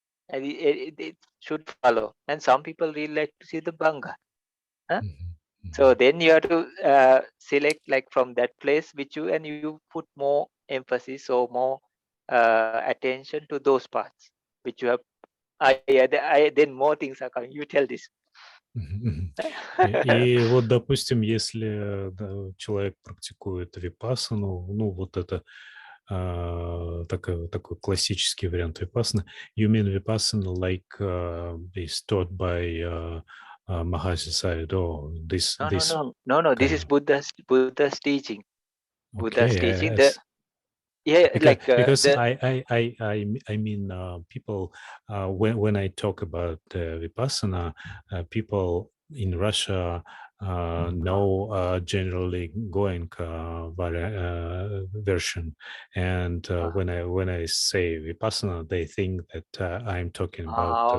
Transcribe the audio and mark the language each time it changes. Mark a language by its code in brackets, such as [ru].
[en] And it should follow. And some people really like to see the banga. Huh? So then you have to select like from that place which you, and you put more emphasis or more attention to those parts which you have. Then more things are coming. You tell this. [ru] И вот, допустим, если человек практикует випассану, ну, вот это такой классический вариант випассаны. [en] You mean vipassana like is taught by Mahasi Sayadaw? This No. This is Buddha's teaching. Buddha's okay, teaching. yes. Because The I mean people when I talk about vipassana, people in Russia know generally Goenka version, and when I say vipassana, they think that I'm talking about